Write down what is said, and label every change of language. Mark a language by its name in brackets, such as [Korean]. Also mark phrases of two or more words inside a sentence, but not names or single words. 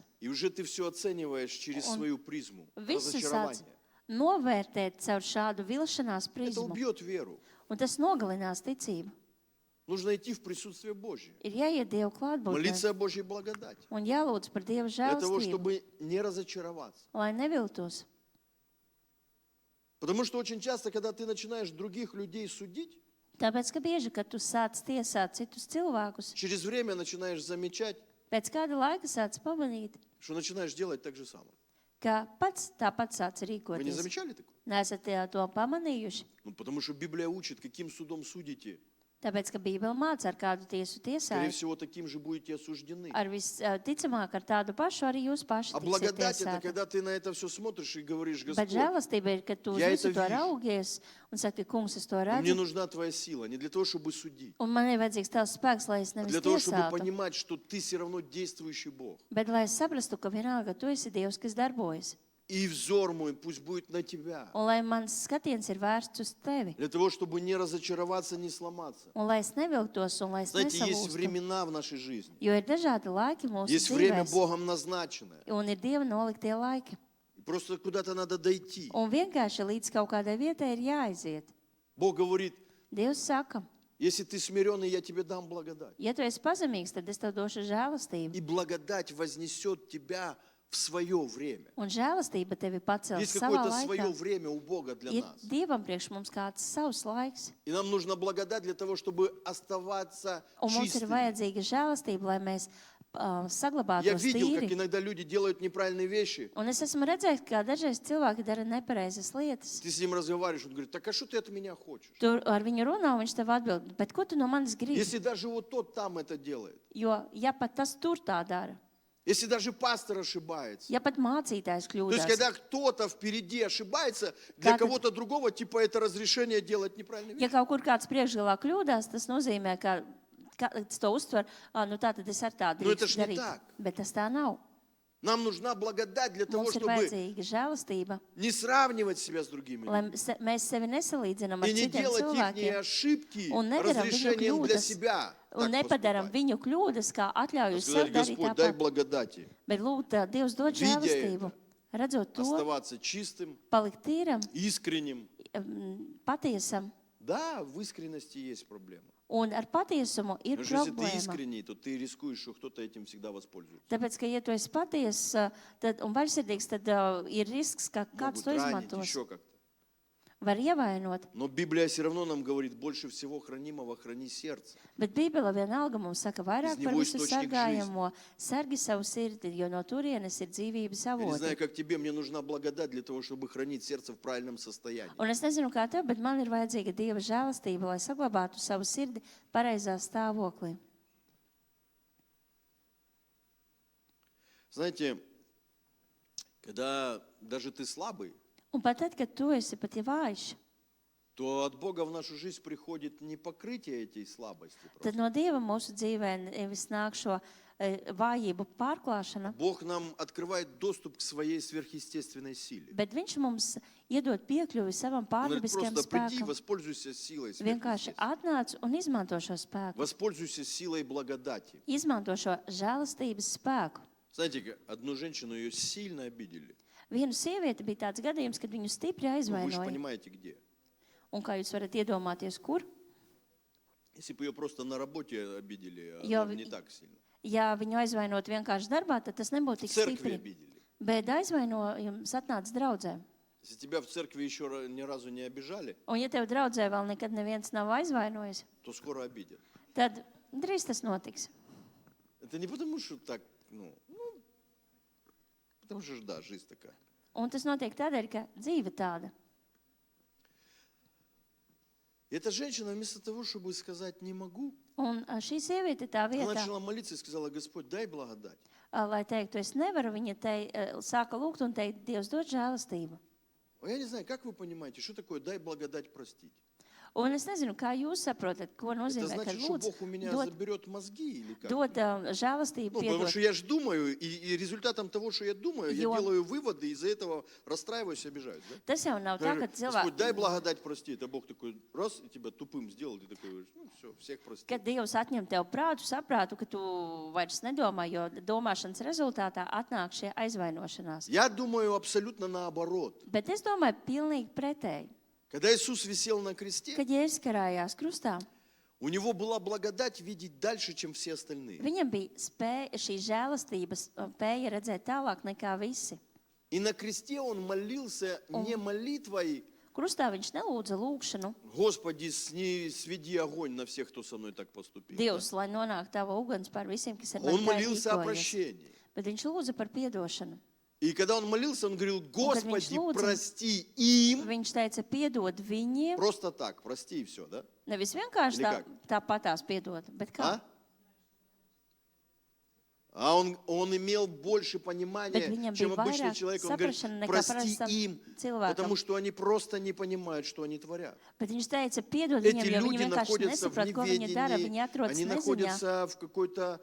[Russian] и уже ты все оцениваешь через Он свою призму [Latvian] Visu sāc [Russian] разочарования. [Latvian] novērtēt caur šādu vilšanās [Russian] Это [Latvian] prizmu. [Russian] убьет веру. [Latvian] Un tas nogalinās ticību. [Russian] Нужно идти в присутствие Божье. [Latvian] Ir jāiet Dievu klātbūtnē [Russian] Молиться о Божьей благодати. [Latvian] un jālūdz par Dievu [Russian] Для того, [Latvian] žēlastību, [Russian] чтобы не разочароваться. [Latvian] lai neviltos. [Russian] Потому что очень часто, когда ты начинаешь других людей судить, [Latvian] Tāpēc, ka bieži, kad tu sāc tiesāt citus cilvēkus, [Russian] через время начинаешь замечать, [Latvian] pēc kāda laika sāc pamanīt, [Russian] что начинаешь делать так же самое. [Latvian] ka pats tāpat sāc [Russian] Вы не [Latvian] rīkoties. [Russian] замечали такое? [Latvian] Neesat to pamanījuši? [Russian] Ну, потому что Библия учит, каким судом судите, [Latvian] Tāpēc, ka Bībele māca, ar kādu tiesu [Russian] скорее [Latvian] tiesājas, [Russian] всего, таким же будете осуждены. [Latvian] ar visticamāk ar tādu pašu arī jūs paši [Russian] А [Latvian] tiksiet [Russian] благодать — это [Latvian] tiesāti. [Russian] когда ты на это все смотришь и говоришь: [Latvian] Bet [Russian] Господь, [Latvian] žēlastība ir, kad tu uz [Russian] Я [Latvian] visu [Russian] это [Latvian] to [Russian] вижу. [Latvian] raugies un saki, kungs, es to [Russian] но мне [Latvian] redzu, [Russian] нужна Твоя сила не для того, чтобы судить, [Latvian] un man ir vajadzīgs tavs spēks, lai es [Russian] а [Latvian] nevis [Russian] для того, чтобы [Latvian] tiesātu, [Russian] понимать, что Ты все равно действующий Бог. [Latvian] bet lai es saprastu, ka vienalga tu esi Dievs, kas darbojas. [Russian] И взор мой пусть будет на Тебя, [Latvian] Un lai mans skatiens ir vērsts uz tevi. [Russian] для того, чтобы не разочароваться, не сломаться. [Latvian] Un lai es nevilktos un lai es [Russian] Знаете, есть [Latvian] nesalūstu. [Russian] времена в нашей жизни, [Latvian] Jo ir dažādi laiki mūsu [Russian] есть время [Latvian] dzīvēs. [Russian] Богом назначенное. [Latvian] Un ir Dieva noliktie laiki. [Russian] И просто куда-то надо дойти. [Latvian] Un vienkārši līdz kaut kādai vietai ir jāaiziet. [Russian] Бог говорит: [Latvian] Dievs saka, [Russian] если ты смиренный, я тебе дам благодать. [Latvian] ja tu esi pazemīgs, tad es tev došu žēlastību. [Russian] И благодать вознесет тебя в свое время. [Latvian] Un žēlastība tevi pacels [Russian] Есть [Latvian] savā [Russian] какое-то свое [Latvian] laikā. [Russian] время у Бога для [Latvian] Ir [Russian] нас. [Latvian] Dievam priekš mums kāds savs laiks. [Russian] И нам нужна благодать для того, чтобы оставаться [Latvian] Un mums ir [Russian] чистыми. [Latvian] vajadzīga žēlastība, lai mēs [Russian] Я [Latvian] saglabātos [Russian] видел, как [Latvian] tīri. [Russian] иногда люди делают неправильные вещи. [Latvian] Un es esmu redzējis, kā dažreiz cilvēki dara nepareizas lietas. [Russian] Ты с ним разговариваешь, он говорит: так а что ты от меня хочешь? [Latvian] Tu ar viņu runā, un viņš tev atbild, bet ko tu no manis gribi? [Russian] Если даже вот тот там это делает, [Latvian] Jo, ja pat tas tur tā dara, [Russian] если даже пастор ошибается, [Latvian] ja pat mācītājs [Russian] то есть [Latvian] kļūdās, [Russian] когда кто-то впереди ошибается, для Как это- кого-то другого, типа это разрешение делать неправильные [Latvian] ja [Russian] вещи. [Latvian] kaut kur kāds priekšgalā kļūdās, tas nozīmē, ka kāds to uztver, nu tā tad es ar tādu Nu, tas drīkstu ne darīt. tak. Bet tas tā nav. [Russian] Нам нужна благодать для того, [Latvian] Mums ir [Russian] чтобы [Latvian] vajadzīga žēlastība, [Russian] не сравнивать себя с другими [Latvian] lai [Russian] людьми. [Latvian] mēs sevi nesalīdzinām ar [Russian] И не [Latvian] citiem [Russian] делать их [Latvian] cilvēkiem [Russian] ошибки [Latvian] un nedaram viņu [Russian] разрешением для [Latvian] kļūdas [Russian] себя. [Latvian] un [Russian] так [Latvian] nepadaram [Russian] поступать. [Latvian] viņu kļūdas, kā atļauju sev [Russian] Сказать: [Latvian] darīt [Russian] Господь, дай [Latvian] tāpat. [Russian] благодати. [Latvian] Bet lūgt, Dievs dod [Russian] Видя [Latvian] žēlastību, redzot to, [Russian] Оставаться чистым, [Latvian] palikt tīram, [Russian] искренним. [Latvian] patiesam. [Russian] Да, в искренности есть проблема. [Latvian] Un ar patiesumu ir [Russian] Потому что если ты [Latvian] problēma. [Russian] искренний, то ты рискуешь, что кто-то этим всегда воспользуется. [Latvian] Tāpēc, ka, ja tu esi patiess un vaļsirdīgs, tad ir risks, ka kāds [Russian] Могут [Latvian] to [Russian] ранить, [Latvian] izmantos. [Russian] еще как-то. [Latvian] Var ievainot. [Russian] Но Библия все равно нам говорит: больше всего хранимого храни сердце. [Latvian] Bet Bībele vienalga mums saka, vairāk [Russian] Из [Latvian] par [Russian] него [Latvian] visu [Russian] источник [Latvian] sargājamo sargi savu sirdi, jo no turienes ir dzīvības [Russian] Я не знаю, [Latvian] avoti. [Russian] как тебе, мне нужна благодать для того, чтобы хранить сердце в правильном состоянии. [Latvian] Un es nezinu, kā tev, bet man ir vajadzīga Dieva žēlastība, lai saglabātu savu sirdi pareizā stāvoklī. [Russian] Знаете, когда даже ты слабый, [Latvian] Un pat tad, kad tu esi pat ja vājš, [Russian] то от Бога в нашу жизнь приходит не покрытие этой слабости. [Latvian] tad [Russian] Просто. [Latvian] no Dieva mūsu dzīvē nevis nāk šo vājību pārklāšana, [Russian] Бог нам открывает доступ к своей сверхъестественной силе. [Latvian] bet Viņš mums iedod piekļuvi savam [Russian] Он говорит: [Latvian] pārdabiskajam [Russian] просто приди, [Latvian] spēkam. [Russian] воспользуйся силой [Latvian] Vienkārši [Russian] сверхъестественной. [Latvian] atnāc un izmanto šo spēku. [Russian] Воспользуйся силой благодати. [Latvian] Izmanto šo žēlastības spēku. [Russian] Знаете, одну женщину ее сильно обидели. [Latvian] Vienu sievieti bija tāds gadījums, kad viņu stipri [Russian] Ну, вы же [Latvian] aizvainoja. [Russian] понимаете, где. [Latvian] Un kā jūs varat iedomāties, kur? [Russian] Если бы ее просто на работе обидели, Я она бы в- не так сильно. [Latvian] Ja viņu aizvainot vienkārši darbā, tad tas nebūtu tik [Russian] В церкви [Latvian] stipri. [Russian] обидели. [Latvian] Bet aizvainojums atnāca draudzē. [Russian] Если тебя в церкви еще ни разу не обижали, [Latvian] Un ja tev draudzē vēl nekad neviens nav aizvainojis, [Russian] то скоро обидят. [Latvian] tad drīz tas notiks. [Russian] Это не потому, что так, потому что, да, жизнь такая. [Latvian] Un tas notiek tādēļ, ka dzīve tāda. [Russian] И эта женщина вместо того, чтобы сказать «не могу», [Latvian] Un šī sieviete tā [Russian] она [Latvian] vietā, [Russian] начала молиться и сказала: Господь, дай благодать. [Latvian] lai teiktu, es nevaru, viņa te sāka lūgt un teikt, Dievs dod žēlastību. [Russian] Я не знаю, как вы понимаете, что такое «дай благодать простить»? [Latvian] Un es nezinu, kā jūs saprotat, ko [Russian] Это [Latvian] nozīmē, ka [Russian] значит, что [Latvian] lūdz [Russian] Бог у меня [Latvian] dod, [Russian] заберет мозги или как? [Latvian] dod žēlastību, [Russian] Потому [Latvian] piedot. [Russian] что я же думаю, и результатом того, что я думаю, я Ё- делаю выводы, и из-за этого расстраиваюсь и обижаюсь. Да? [Latvian] Tas jau nav tā, [Russian] Я [Latvian] ka [Russian] говорю: Господь, дай [Latvian] cilvēki, [Russian] благодать прости. Это Бог такой раз и тебя тупым сделал, ты такой говоришь: ну все, всех прости. [Latvian] kad Dievs atņem tev prātu, saprātu, ka tu vairs nedomā, jo domāšanas rezultātā atnāk šie aizvainošanās. [Russian] Я думаю абсолютно наоборот. [Latvian] Bet es domāju pilnīgi pretēji. [Russian] Когда Иисус висел на кресте, [Latvian] Kad Jēzus karājās krustā, [Russian] у него была благодать видеть дальше, чем все остальные. [Latvian] viņam bija šī žēlastības spēja redzēt tālāk nekā visi. [Russian] И на кресте он молился не молитвой: [Latvian] Krustā viņš nelūdza lūgšanu, [Russian] Господи, сведи огонь на всех, кто со мной так поступил. [Latvian] Dievs, lai nonāktu tava uguns par visiem, kas ar [Russian] Он [Latvian] mani tā [Russian] молился о [Latvian] rīkojas. [Russian] прощении. [Latvian] Bet viņš lūdza par piedošanu. [Russian] И когда он молился, он говорил: Господи, [Latvian] lūdza, [Russian] прости им. [Latvian] viņš teica, piedod viņiem. [Russian] Просто так, прости и все, да? [Latvian] Nevis vienkārši [Russian] Или [Latvian] tāpatās piedod, bet kā? [Russian] А он имел больше [Latvian] Bet [Russian] понимания, [Latvian] viņam [Russian] чем [Latvian] bija [Russian] обычный [Latvian] vairāk [Russian] человек. Он говорит: [Latvian] saprašana nekā [Russian] прости [Latvian] parastam [Russian] им, [Latvian] cilvēkam. [Russian] потому что они просто не понимают, что они творят. [Latvian] Bet viņš teica, piedod [Russian] Эти [Latvian] viņiem, jo viņi [Russian] люди [Latvian] vienkārši [Russian] находятся в [Latvian] nesaprot, ko viņi dara. Viņi [Russian] неведении, [Latvian] atrodas [Russian] они [Latvian] neziņā, [Russian] находятся в какой-то,